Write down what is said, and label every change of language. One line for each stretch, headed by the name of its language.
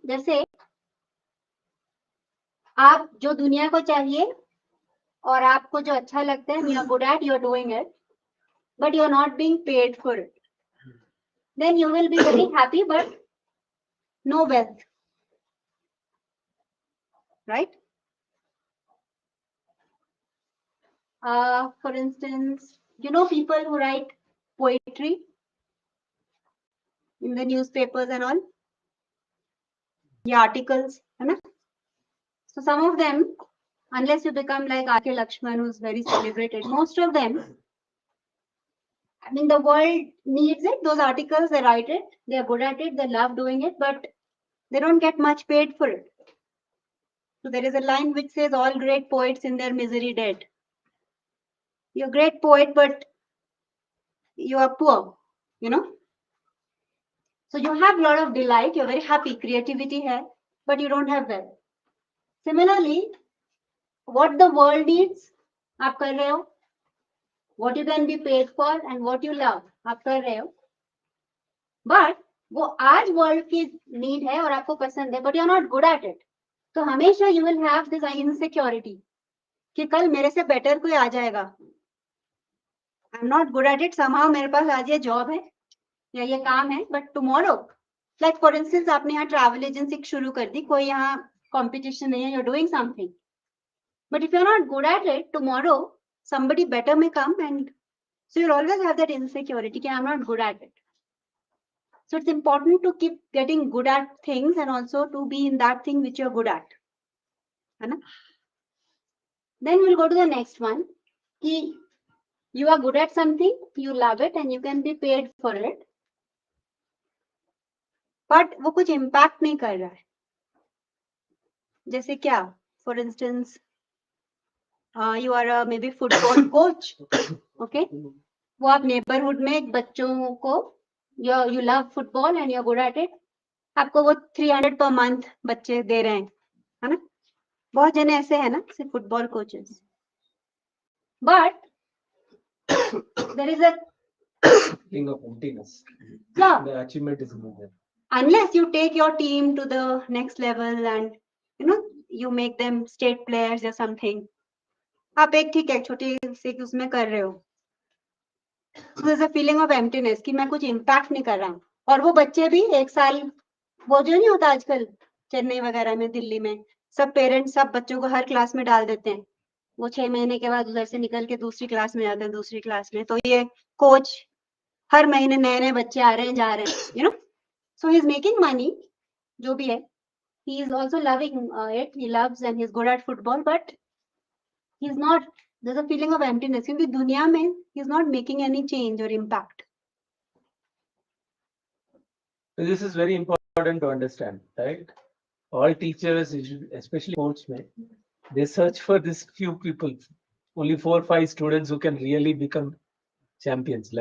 Hindi: जैसे आप जो दुनिया को चाहिए और आपको जो अच्छा लगता है,
English: You are good at, you are doing it, but you are not being paid for it, then you will be very happy but no wealth, right? For instance, you know people who write poetry in the newspapers and all, the articles, है ना? So some of them, unless you become like R.K. Lakshman, who's very celebrated, most of them, I mean, the world needs it. Those articles, they write it, they're good at it, they love doing it, but they don't get much paid for it. So there is a line which says, all great poets in their misery dead. You're a great poet, but you are poor, you know? So you have a lot of delight, you're very happy, creativity hai, but you don't have wealth. Similarly, what the world needs,
Hindi: आप कर रहे हो.
English: What you can be paid for and what you love,
Hindi: आप कर रहे हो.
English: But
Hindi: वो आज world की need है और आपको पसंद है,
English: but you're not good at it.
Hindi: तो हमेशा
English: you will have this insecurity
Hindi: कि कल मेरे से better कोई आ जाएगा.
English: I'm not good at it, somehow
Hindi: मेरे पास आज ये job है या ये काम है,
English: but tomorrow, like for instance,
Hindi: आपने यहाँ travel agency शुरू कर दी, कोई यहाँ competition नहीं है,
English: you're doing something. But if you're not good at it, tomorrow somebody better may come, and so you'll always have that insecurity that I'm not good at it. So it's important to keep getting good at things and also to be in that thing which you're good at. Then we'll go to the next one. Ki you are good at something, you love it, and you can be paid for it.
Hindi: But वो कुछ impact नहीं कर रहा है. जैसे क्या?
English: For instance, you are a maybe football coach. Okay?
Hindi: वो आप neighborhood में एक बच्चों को
English: you love football and you're good at it.
Hindi: आपको वो 300 per month बच्चे दे रहे हैं, है ना? बहुत जने ऐसे हैं ना, सिर्फ football coaches.
English: But there is a feeling of emptiness. Yeah. The achievement is not there. Unless you take your team to the next level and you make them state players or something.
Hindi: आप एक ठीक है छोटे से उसमें कर रहे हो.
English: So there's a feeling of emptiness
Hindi: कि मैं कुछ impact नहीं कर रहा हूँ. और वो बच्चे भी एक साल, वो जो नहीं होता आजकल चेन्नई वगैरह में, दिल्ली में, सब पेरेंट्स सब बच्चों को हर क्लास में डाल देते हैं. वो 6 महीने के बाद उधर से निकल के दूसरी क्लास में जाते हैं, दूसरी क्लास में. तो ये कोच हर महीने नए नए बच्चे आ रहे हैं, जा रहे हैं,
English: So he's making money,
Hindi: जो भी है.
English: He is also loving it. He loves and he's good at football, but he's not. There's a feeling of emptiness.
Hindi: क्योंकि दुनिया में
English: he's not making any change or impact. This is very important to understand, right? All teachers, especially coachmen, they search for these few people, only 4 or 5 students who can really become champions.